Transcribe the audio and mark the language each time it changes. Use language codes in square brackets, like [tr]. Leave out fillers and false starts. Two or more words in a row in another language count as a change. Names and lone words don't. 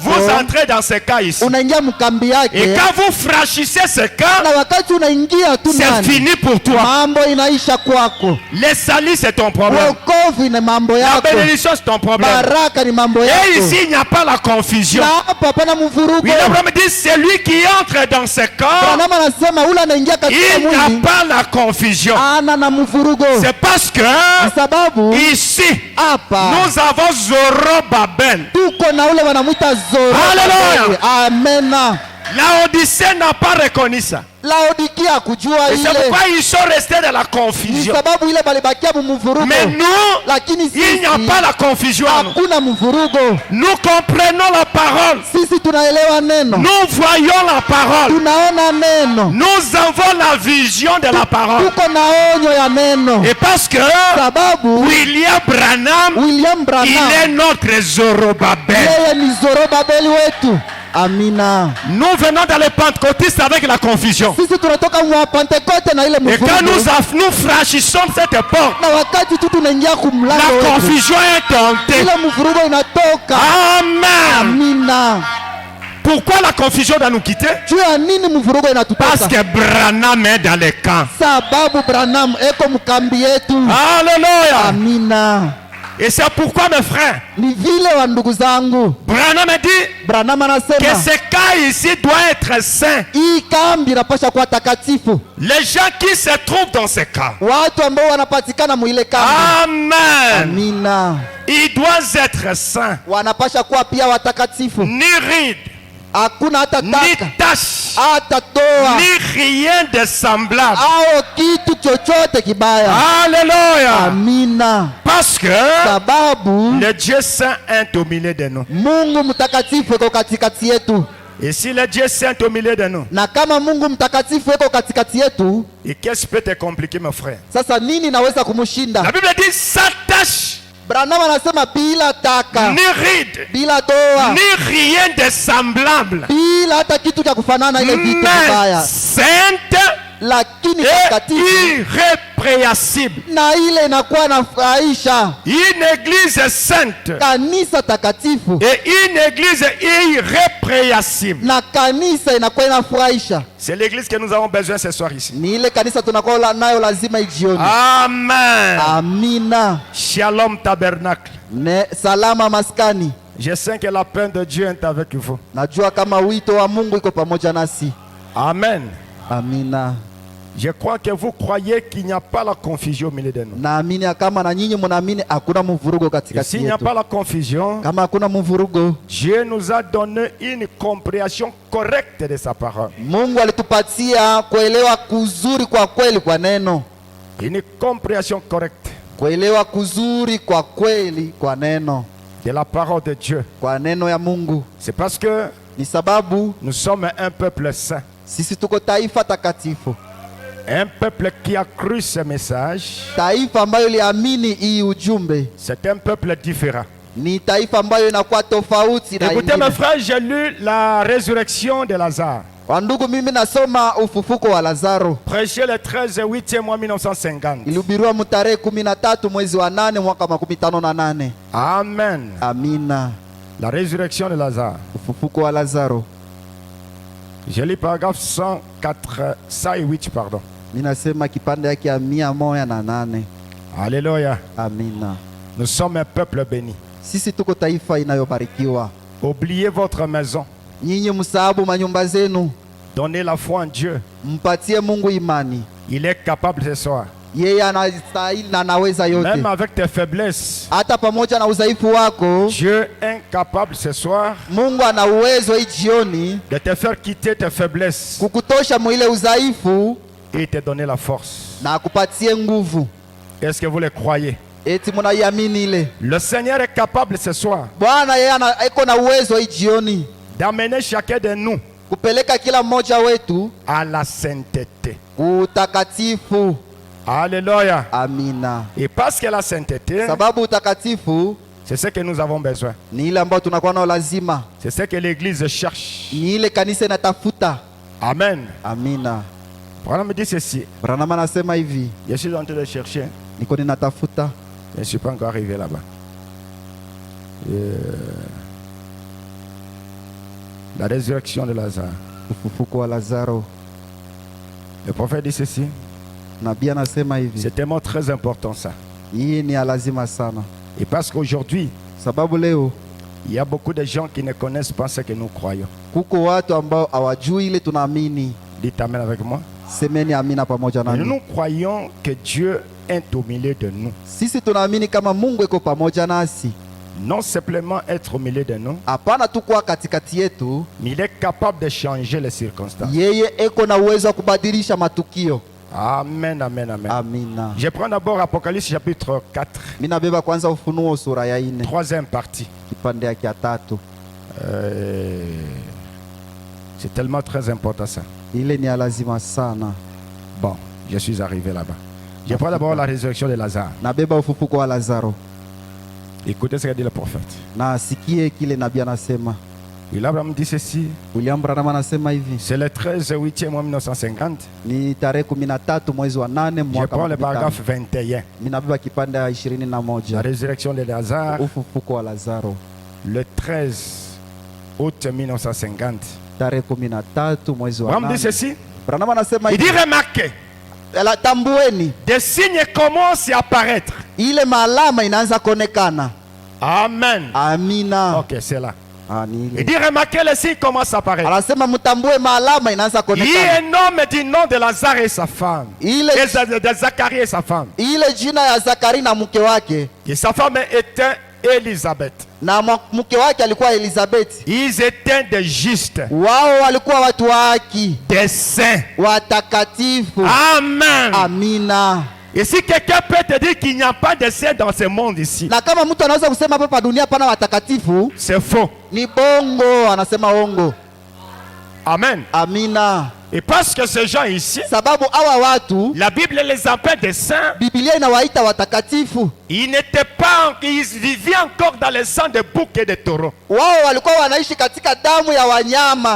[fr] vous entrez dans ce cas ici. [sw] unaingia mkambi [fr] Et [sw] yake, [fr] quand vous franchissez ce cas, [sw] na wakati unaingia tu [fr] c'est [sw] ndani, [fr] fini pour toi. [sw] mambo inaisha kwako. [fr] Le salut, c'est ton problème. [sw] Wokovu ni mambo [fr] La [sw] yako, [fr] bénédiction, c'est ton problème. [sw] baraka ni mambo [fr] Et [sw] yako. [fr] ici, il n'y a pas la confusion. [sw] Na hapa hapana mvurugo. [fr] William Branham dit, celui qui entre dans ce corps, [sw] Branham anasema ule anaingia katika [fr] il n'y a [sw] mwili [fr] pas la confusion. [sw] ana na mvurugo, [fr] C'est parce que [sw] kwa sababu [fr] ici, [sw] hapa [fr] nous avons Zorobabel. [sw] tuko na ule wanamwita [fr] Hallelujah. [sw] Zorobabeli. Amena. [fr] Laodicée n'a pas reconnu ça. [sw] Laodikia kujua [fr] Et c'est [sw] ile, [fr] pourquoi ils sont restés dans la [sw] ni [fr] confusion. [sw] sababu ile balibakia mvurugo, [fr] Mais nous, [sw] lakini [fr] il n'y a [sw] sisi [fr] pas la confusion. [sw] hakuna mvurugo. [fr] Nous comprenons la parole. [sw] Sisi tunaelewa neno, [fr] Nous voyons la parole. [sw] tunaona neno, [fr] Nous avons la vision de la parole. [sw] tuko na onyo ya neno, [fr] Et parce que [sw] sababu [fr] William Branham, [sw] William [fr] il [sw] Branham [fr] est notre Zorobabel. [sw] yeye ni Zorobabeli wetu. Amina. [fr] Nous venons dans les pentecôtistes avec la confusion. [sw] Sisi tunatoka mwa Pentekoste na ile [fr] Et quand [sw] mvurugo, [fr] nous franchissons cette porte, [sw] na wakati tu tunaingia kumlango [fr] la [sw] wetu, [fr] confusion est tentée. [sw] ile mvurugo inatoka. [fr] Amen. [sw] Amina. [fr] pourquoi la confusion doit nous quitter? [sw] Juu ya nini mvurugo [fr] Parce [sw] inatutoka? [fr] que Branham est dans les camps. [sw] Sababu Branham eko mkambi yetu. [fr] Alléluia. [sw] Amina. [fr] Et c'est pourquoi, mes frères, [sw] Ni vile wa ndugu zangu, [fr] Branham a dit [sw] Branham [fr] que [sw] anasema [fr] ce cas ici doit être saint. [sw] hii kambi inapasha kuwa takatifu. [fr] Les gens qui se trouvent dans ce cas, [sw] Watu ambao wanapatikana muile kambi, [fr] amen, [sw] amina, [fr] ils doivent être saints. [sw] wanapasha kuwa pia watakatifu. [fr] Ni ride, [sw] Hakuna hata [fr] ni [sw] taka [fr] tache, [sw] hata toa [fr] ni rien de semblable. [sw] au kitu chochote kibaya. [fr] Alléluia. [sw] Amina. [fr] Parce que [sw] Sababu [fr] le Dieu saint est au milieu de nous. [sw] Mungu mtakatifu eko katikati yetu, [fr] Et si le Dieu saint est au milieu de nous, [sw] na kama Mungu mtakatifu eko katikati yetu, [fr] et qu'est-ce qui peut te compliquer, mon frère? [sw] sasa nini naweza kumshinda? [fr] La Bible dit sans tache, [sw] Branham anasema bila taka, [fr] ni ride, [sw] bila toa, [fr] ni rien de semblable, [sw] bila hata kitu cha kufanana ile vitu vibaya, [fr] mais sainte [sw] lakini [fr] et [sw] takatifu, [fr] irrépréhensible. [sw] na ile inakuwa nafurahisha. [fr] Une église sainte [sw] Kanisa takatifu [fr] et une église irrépréhensible. [sw] na kanisa inakuwa inafurahisha. [fr] C'est l'église que nous avons besoin ce soir ici. [sw] Ni ile kanisa tunakuwa nayo lazima ijioni. [fr] Amen. [sw] Amina. [fr] Shalom tabernacle. [sw] Salama maskani. [fr] Je sais que la paix de Dieu est avec vous. [sw] Najua kama wito wa Mungu iko pamoja nasi. [fr] Amen. [sw] Amina. [fr] Je crois que vous croyez qu'il n'y a pas la confusion au milieu de nous. [sw] Naamini kama na nyinyi mnaamini hakuna mvurugo [fr] Et [sw] katikati [fr] s'il n'y a [sw] yetu. [fr] pas la confusion, [sw] Kama hakuna mvurugo, [fr] Dieu nous a donné une compréhension correcte de sa parole. [sw] Mungu alitupatia kuelewa kuzuri kwa kweli kwa neno. [fr] Une compréhension correcte [sw] Kuelewa kuzuri kwa kweli kwa neno. [fr] de la parole de Dieu. [sw] Kwa neno ya Mungu. [fr] C'est parce que [sw] Ni sababu [fr] nous sommes un peuple saint. [sw] sisi tuko taifa takatifu. [fr] Un peuple qui a cru ce message. [sw] Taifa ambayo liamini hii ujumbe. [fr] C'est un peuple différent. [sw] Ni taifa ambayo inakuwa tofauti na [fr] Écoutez mes [sw] ingine. [fr] frères, j'ai lu la résurrection de Lazare. [sw] Wandugu, mimi nasoma ufufuko wa Lazaro. [fr] Prêché le 13/8 mois 1950. [sw] Ilihubiriwa mtarehe 13 mwezi wa 8 mwaka 58. [fr] Amen. [sw] Amina. [fr] La résurrection de Lazare. [sw] Ufufuko wa Lazaro. [fr] J'ai lu paragraphe 108, pardon. [sw] Mimi nasema kipande yake ya 108. [fr] Alléluia. [sw] Amina. [fr] Nous sommes un peuple béni. [sw] Sisi tuko taifa inayobarikiwa. [fr] Oubliez votre maison. [sw] Nyinyi msahabu manyumba zenu. [fr] Donnez la foi en Dieu. [sw] Mpatie Mungu imani. [fr] Il est capable ce soir. [sw] Yeye anastahili na anaweza yote. [fr] Même avec tes faiblesses, [sw] Hata pamoja na udhaifu wako, [fr] Dieu est capable ce soir [sw] Mungu ana uwezo hii jioni [fr] de te faire quitter tes faiblesses [sw] kukutosha mwile udhaifu [fr] et te donner la force. [sw] na akupatie nguvu. [fr] Est-ce que vous le croyez? [sw] Eti mnaiamini ile? [fr] Le Seigneur est capable ce soir [sw] Bwana yeye iko na uwezo hii jioni [fr] d'amener chacun de nous [sw] kupeleka kila mmoja wetu [fr] à la sainteté. [sw] utakatifu. [fr] Alléluia. [sw] Amina. [fr] Et parce que la sainteté, [sw] Sababu utakatifu [fr] c'est ce que nous avons besoin. [sw] ni ile ambayo tunakuwa nayo lazima. [fr] C'est ce que l'Église cherche. [sw] Ni ile kanisa inatafuta. [fr] Amen. [sw] Amina. [fr] Voilà me dit ceci. [sw] Branham anasema hivi, [fr] Je suis en train de chercher. [sw] niko ninatafuta. [fr] Je ne suis pas encore arrivé là-bas. La résurrection de Lazare. [sw] Ufufuko wa Lazaro. [fr] Le prophète dit ceci. [sw] Nabii anasema hivi, [fr] C'est tellement très important ça. [sw] hii ni ya lazima sana. [fr] Et parce qu'aujourd'hui, [sw] Sababu leo [fr] il y a beaucoup de gens qui ne connaissent pas ce que nous croyons. [sw] kuko watu ambao hawajui ile tunaamini. [fr] Dites amen avec moi. [sw] Semeni amina pamoja [fr] Et [sw] nami. [fr] nous croyons que Dieu est au milieu de nous. [sw] Sisi tunaamini kama Mungu iko pamoja nasi. [fr] Non simplement être au milieu de nous, [sw] Hapana tu kuwa katikati yetu, [fr] mais il est capable de changer les circonstances. [sw] yeye eko na uwezo wa kubadilisha matukio. [fr] Amen, amen, amen. [sw] Amina. [fr] Je prends d'abord Apocalypse chapitre 4, [sw] Mimi nabeba kwanza Ufunuo sura ya 4 [fr] troisième partie. [sw] kipande yake ya 3. [fr] C'est tellement très important ça. [sw] Ile ni ya lazima sana. [fr] Bon, je suis arrivé là-bas. Je prends d'abord la résurrection de Lazare. [sw] Nabeba ufufuko wa Lazaro. [fr] Écoutez ce qu'a dit le prophète. [sw] Na asikie kile nabii anasema. [fr] Et Abraham dit ceci. [sw] William Branham anasema hivi. [fr] C'est le 13/8 mois 1950. [sw] Ni tarehe 13 mwezi wa 8 [fr] Je [sw] mwaka [fr] prends le [sw] 15. [fr] paragraphe 21. [sw] Mimi nabeba kipande ya [fr] La [sw] 21. [fr] résurrection de Lazare. [sw] Ufufuko wa Lazaro. [fr] Le 13 août 1950. [sw] tarehe 13 mwezi wa [fr] Branham dit [sw] 8. [fr] ceci. [sw] Branham anasema [fr] Il dit remarquez, [sw] tambueni, [fr] des signes commencent à apparaître. [sw] ile maalama inaanza kuonekana. [fr] Amen. [sw] Amina. [fr] Ok, c'est là. [sw] Ni ile. [fr] Il dit remarquez, les signes commencent à apparaître. [sw] Anasema mtambue maalama inaanza [fr] Il y a [sw] kuonekana. [fr] un homme du nom de Lazare et sa femme. [sw] Ile [fr] De Zacharie et sa femme. [sw] ile jina ya Zakari na mke wake, [fr] Et sa femme était Élisabeth. [sw] na mke wake alikuwa Elizabeth. [fr] Ils étaient des justes, [sw] Wao walikuwa watu wa haki, [fr] des saints. [sw] watakatifu. [fr] Amen. [sw] Amina. [fr] Et si quelqu'un peut te dire qu'il n'y a pas de saints dans ce monde ici, [sw] Na kama mtu anaweza kusema hapa dunia pana watakatifu, [fr] c'est faux. [sw] ni bongo, anasema ongo. [fr] Amen. [sw] Amina. [fr] Et parce que ces gens ici, [sw] Sababu hawa watu [fr] la Bible les appelle des saints. [sw] Biblia inawaita watakatifu. [fr] Ils n'étaient pas, ils vivaient encore dans le sang de boucs et de taureaux. [sw] Wao walikuwa wanaishi katika damu ya wanyama,